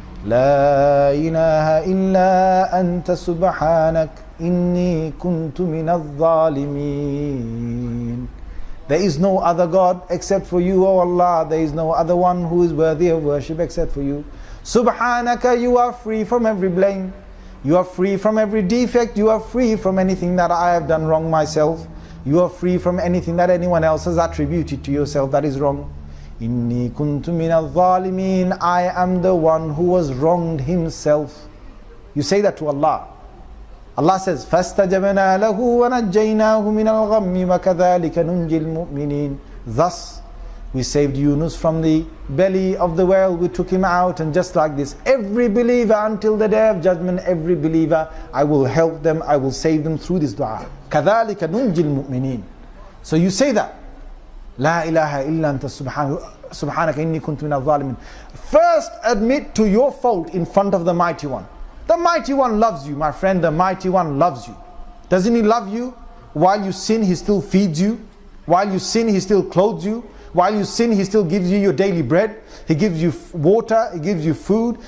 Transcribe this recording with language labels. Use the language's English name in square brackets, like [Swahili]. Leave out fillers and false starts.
[Arabic] لا إله إلا أنت سبحانك إني كنت من الظالمين. [English] There is no other God except for you, O Allah. There is no other one who is worthy of worship except for you. Subhanaka, you are free from every blame. You are free from every defect. You are free from anything that I have done wrong myself. You are free from anything that anyone else has attributed to yourself that is wrong. [Arabic] Inni kuntu minal zalimin. [English] I am the one who was wronged himself. You say that to Allah. Allah says, [Arabic] فَاسْتَجَبْنَا لَهُ وَنَجَّيْنَاهُ مِنَ الْغَمِّ وَكَذَلِكَ نُنْجِي الْمُؤْمِنِينَ. [English] Thus, we saved Yunus from the belly of the whale. We took him out, and just like this, every believer until the day of judgment, every believer, I will help them, I will save them through this dua. [Arabic] كَذَلِكَ نُنْجِي الْمُؤْمِنِينَ. [English] So you say that. [Arabic] لا إله إلا أنت سبحانك إني كنت من الظالمين. [English] First admit to your fault in front of the Mighty One. The Mighty One loves you, my friend. The Mighty One loves you. Doesn't He love you? While you sin, He still feeds you. While you sin, He still clothes you. While you sin, He still gives you your daily bread. He gives you water. He gives you food.